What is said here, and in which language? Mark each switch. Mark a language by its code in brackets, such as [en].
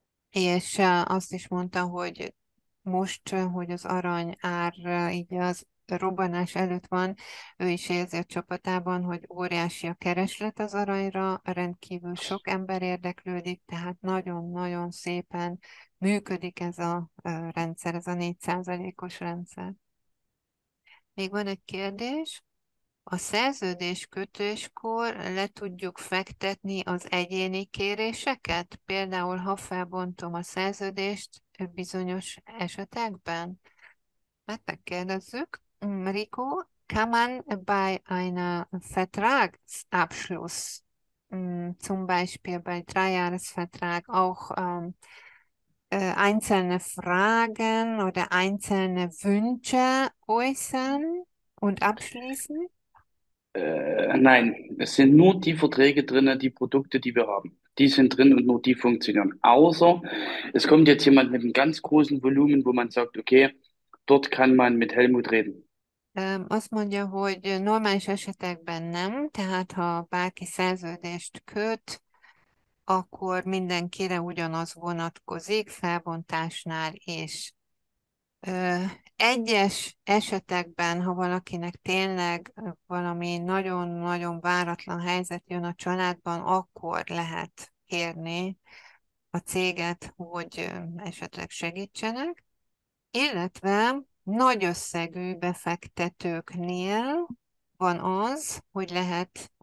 [hu] És azt is mondta, hogy most, hogy az arany ár így az robbanás előtt van, ő is érzi a csapatában, hogy óriási a kereslet az aranyra, rendkívül sok ember érdeklődik, tehát nagyon-nagyon szépen működik ez a rendszer, ez a 4%-os rendszer. Még van egy kérdés. A szerződés kötéskor le tudjuk fektetni az egyéni kéréseket? Például, ha felbontom a szerződést bizonyos esetekben? Hát megkérdezzük. [de] Rico, kann man bei einer Vertragsabschluss, zum Beispiel bei Dreijahresvertrag, auch einzelne Fragen oder einzelne Wünsche äußern und abschließen? Nein, es sind nur die Verträge drin, die Produkte, die wir haben. Die sind drin und nur die funktionieren. Außer es kommt jetzt jemand mit einem ganz großen Volumen, wo man sagt, okay, dort kann man mit Helmut reden. [hu] Azt mondja, hogy normális esetekben nem, tehát ha bárki szerződést köt, akkor mindenkire ugyanaz vonatkozik, felbontásnál is. Egyes esetekben, ha valakinek tényleg valami nagyon-nagyon váratlan helyzet jön a családban, akkor lehet kérni a céget, hogy esetleg segítsenek, illetve nagy összegű befektetőknél van az, hogy lehet